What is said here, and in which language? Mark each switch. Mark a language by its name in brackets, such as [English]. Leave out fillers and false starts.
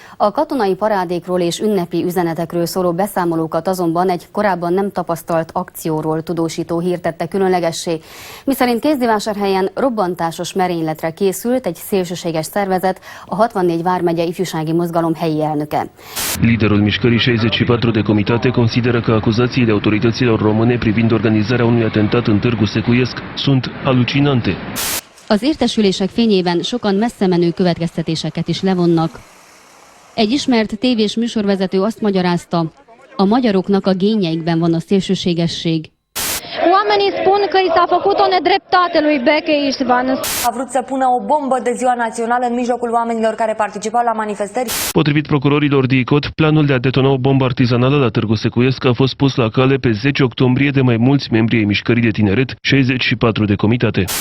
[Hungarian] A katonai parádékról és ünnepi üzenetekről szóló beszámolókat azonban egy korábban nem tapasztalt akcióról tudósító hír tette különlegessé, miszerint Kézdivásárhelyen robbantásos merényletre készült egy szélsőséges szervezet, a 64 vármegye ifjúsági mozgalom helyi elnöke. [Romanian] Liderul mișcării 64 de comitate consideră că acuzațiile autorităților române privind organizarea unui atentat în Târgu Secuiesc sunt alucinante. [Hungarian] Az értesülések fényében sokan messzemenő következtetéseket is levonnak. Egy ismert tévés műsorvezető azt magyarázta, a magyaroknak a génjeikben van a szélsőségesség. [Romanian] Oamenii spun că i s-a făcut o nedreptate lui Beke Istvan. A vrut să pună o bombă de ziua națională în mijlocul oamenilor care participau la manifestări. Potrivit procurorilor DICOT, planul de a detona o bombă artizanală la Târgu Secuiesc a fost pus la cale pe 10 octombrie de mai mulți membri ai mișcării de tineret, 64 de comitate.